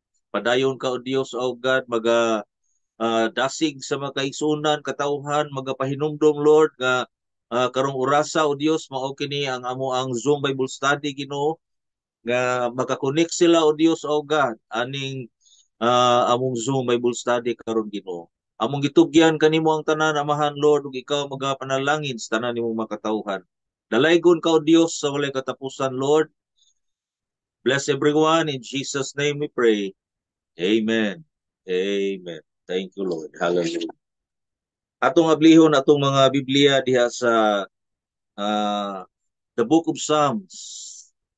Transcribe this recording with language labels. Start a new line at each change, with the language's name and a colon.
Cebuano: Padayon ka o Dios o God dasig sa mga kaigsunan katawhan magapahinumdom Lord nga karong orasa o Dios mao kini ang amo ang Zoom Bible study Ginoo nga makakonek sila o Dios o God aning among Zoom Bible study karon Ginoo. Among gitugyan kanimo ang tanan amahan Lord ug ikaw magapanalangin sa tanan nimong makatawhan. Dalaygon ka o Dios sa walay katapusan Lord.
English: Bless everyone in Jesus name we pray. Amen. Amen. Thank you Lord. Hallelujah.
Cebuano: Atong ablihon atong mga Biblia diha sa uh, the Book of Psalms.